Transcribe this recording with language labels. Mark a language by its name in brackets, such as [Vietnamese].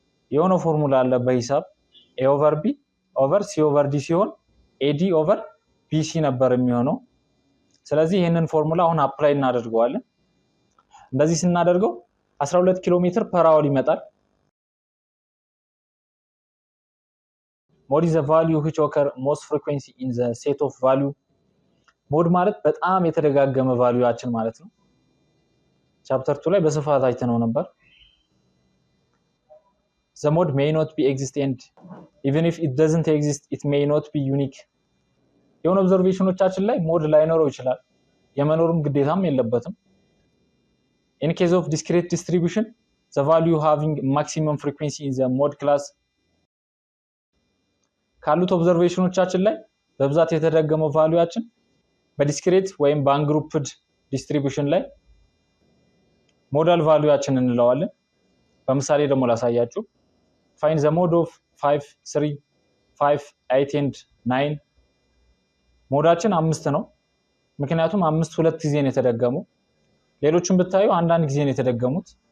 [Amharic] የሆነ ፎርሙላ አለ በሂሳብ a ኦቨር b ኦቨር c ኦቨር d ሲሆን ad ኦቨር bc ነበር የሚሆነው። ስለዚህ ይሄንን ፎርሙላ አሁን አፕላይ እናደርገዋለን። እንደዚህ ስናደርገው 12 ኪሎ ሜትር ፐር አወር ይመጣል። [English] mod is the value which occur most frequency in the set of value. [Amharic] mod ማለት በጣም የተደጋገመ ቫልዩአችን ማለት ነው። ቻፕተር 2 ላይ በስፋት አይተነው ነበር። [English] the mod may not be exist and even if it doesn't exist it may not be unique. [Amharic] የሆነ ኦብዘርቬሽኖቻችን ላይ ሞድ ላይኖረው ይችላል፣ የመኖርም ግዴታም የለበትም። [English] in case of discrete distribution the value having maximum frequency in the mod class. [Amharic] ካሉት ኦብዘርቬሽኖቻችን ላይ በብዛት የተደገመው ቫልዩአችን በዲስክሬት ወይም በአንግሩፕድ ዲስትሪቢዩሽን ላይ ሞዳል ቫልዩአችን እንለዋለን። በምሳሌ ደግሞ ላሳያችሁ። [English] find the mod of 5 3 5 8 and 9 [Amharic] ሞዳችን 5 ነው። ምክንያቱም 5 ሁለት ጊዜ ነው የተደገመው። ሌሎቹን ብታዩ አንዳንድ ጊዜ ነው የተደገሙት።